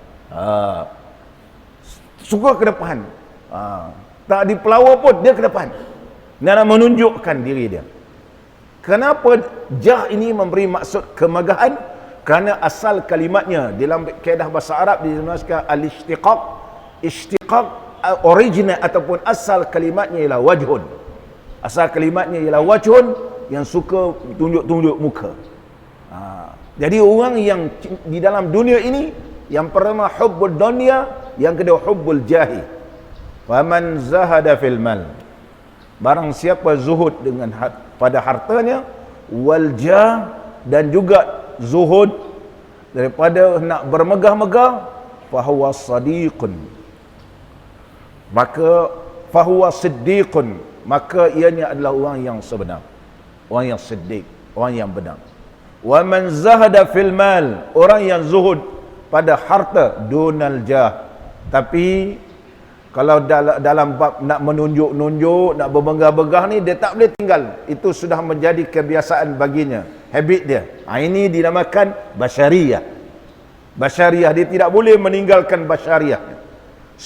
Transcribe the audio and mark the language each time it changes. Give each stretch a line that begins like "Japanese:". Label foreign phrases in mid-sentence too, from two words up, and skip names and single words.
Malay: Suka ke depan. Tak dipelawa pun dia ke depan. Dia nak menunjukkan diri dia. Kenapa jah ini memberi maksud kemegahan? Kerana asal kalimatnya dalam kaedah bahasa Arab dinamakan al-ishtiqaq. Ishtiqaq original ataupun asal kalimatnya ialah wajhun. Asal kalimatnya ialah wajhun, yang suka tunjuk-tunjuk muka. Jadi orang yang di dalam dunia ini, yang pertama
Arabic: حب الدنيا,
Malay: yang kedua
Arabic: حب الجاه. فمن زهد في المال,
Malay: barang siapa zuhud dengan pada hartanya,
Arabic: والجاه,
Malay: dan juga zuhud daripada nak bermegah-megah,
Arabic: فهو صادق,
Malay: maka
Arabic: فهو صديق,
Malay: maka ianya adalah orang yang sebenar, orang yang siddiq, orang yang benar.
Arabic: ومن زهد في المال,
Malay: orang yang zuhud pada harta,
Arabic: دون الجاه,
Malay: tapi kalau dalam bab nak menunjuk-nunjuk, nak berbegah-begah ni, dia tak boleh tinggal. Itu sudah menjadi kebiasaan baginya, habit dia. Ini dinamakan basyariyah. Basyariyah, dia tidak boleh meninggalkan basyariyah.